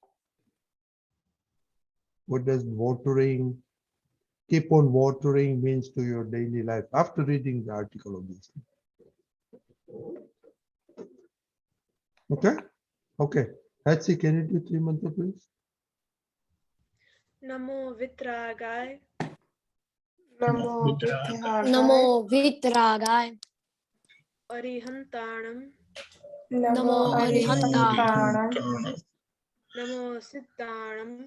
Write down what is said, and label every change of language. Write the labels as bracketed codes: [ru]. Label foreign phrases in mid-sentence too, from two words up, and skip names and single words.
[en] What does watering, keep on watering means to your daily life after reading the article, obviously. Okay? Okay. Hatsi, can you do 3 mantra, please? [pka] Namo Vitragai, Namo Namo Vitragai. Arihantanam, Namo Arihantanam. Namo Siddhanam,